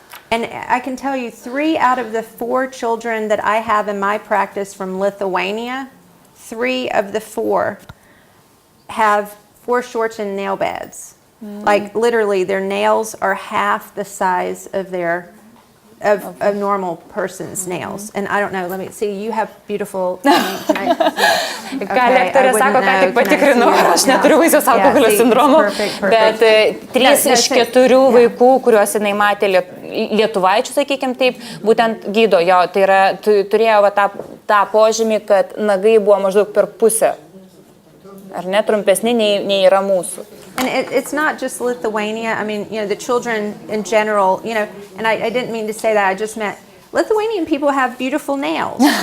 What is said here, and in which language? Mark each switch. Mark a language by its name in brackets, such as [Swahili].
[English] And I can tell you 3 out of the 4 children that I have in my practice from Lithuania, 3 of the 4 have foreshortened nail beds. Like literally their nails are half the size of a normal person's nails. And I don't know, let me see, you have beautiful... [Lithuanian] Ką lektorė sako, ką tik patikrinau, aš neturiu Vaisiaus alkoholio sindromo, bet 3 iš 4 vaikų, kuriuos jinai matė lietuvaičių, sakykime taip, būtent gydo jo. Tai yra, turėjo tą požymį, kad nagai buvo maždaug per pusę. Ar ne, trumpesni nei yra mūsų. [English] And it's not just Lithuania. I mean, the children in general, and I didn't mean to say that. I just meant Lithuanian people have beautiful nails.